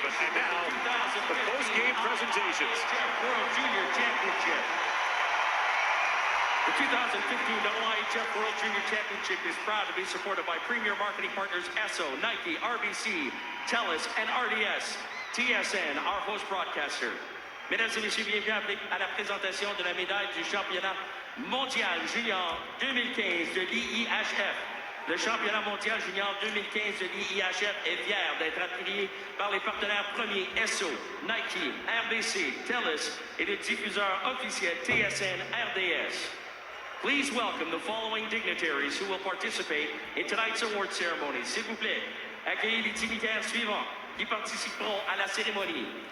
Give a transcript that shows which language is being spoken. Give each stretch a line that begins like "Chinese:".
English: And now, the post-game presentations. World Junior Championship. The 2015 IHF World Junior Championship is proud to be supported by premier marketing partners Esso, Nike, RBC, TELUS, and RDS. TSN, our host broadcaster.
French: Mesdames et messieurs, bienvenue à la présentation de la médaille du championnat mondial junior 2015 de l'IIHF. Le championnat mondial junior 2015 de l'IIHF est fier d'être appuyé par les partenaires premiers Esso, Nike, RBC, TELUS et le diffuseur officiel TSN RDS.
English: Please welcome the following dignitaries who will participate in tonight's award ceremony.
French: S'il vous plaît, accueillez les dignitaires suivants qui participeront à la cérémonie.